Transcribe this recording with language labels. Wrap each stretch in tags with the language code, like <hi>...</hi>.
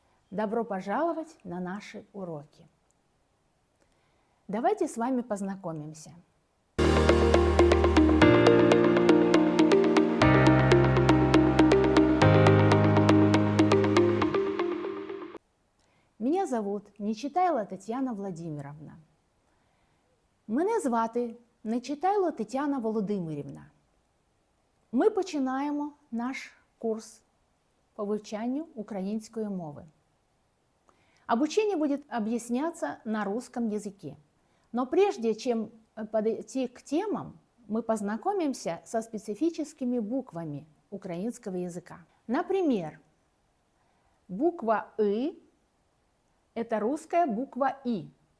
<ru>Добро пожаловать на наши уроки. Давайте с вами познакомимся. Меня зовут Нечитайло Тетяна Владимировна.</ru> <uk>Мене звати Нечитайло Тетяна Володимирівна. Ми починаємо наш курс по вивчанню української мови.</uk> <ru>Обучение будет объясняться на русском языке. Но прежде чем подойти к темам, мы познакомимся со специфическими буквами украинского языка. Например, буква «ы» – это русская буква «и».</ru>